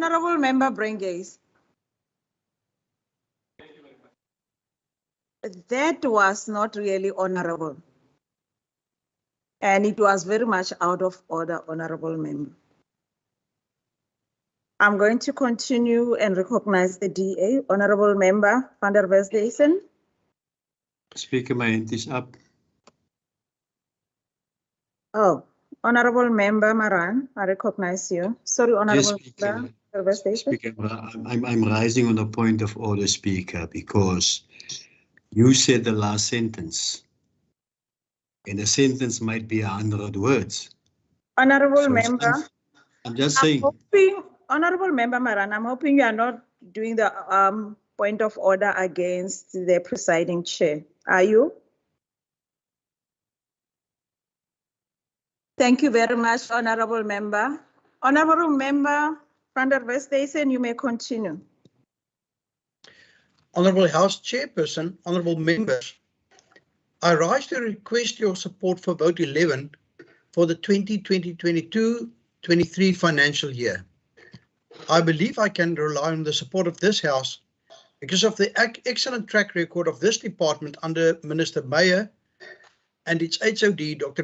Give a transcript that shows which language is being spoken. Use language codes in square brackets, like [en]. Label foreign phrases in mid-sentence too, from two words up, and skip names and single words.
[en] Honourable Member Brengase. That was not really honourable. And it was very much out of order, Honourable Member. I'm going to continue and recognize the DA. Honourable Member van der Westhuizen. Speaker, my hand is up. Oh, Honourable Member Maran, I recognize you. Sorry, Honourable Member van der Westhuizen. Speaker, I'm rising on a point of order, Speaker, because you said the last sentence. And a sentence might be 100 words. Honourable Member. I'm just saying. Honourable Member Maran, I'm hoping you are not doing the point of order against the presiding chair. Are you? Thank you very much, Honourable Member. Honourable Member van der Westhuizen, you may continue. Honourable House Chairperson, Honourable Members, I rise to request your support for Vote 11 for the 2020-22-23 financial year. I believe I can rely on the support of this House because of the excellent track record of this department under Minister Meyer and its HOD, Dr.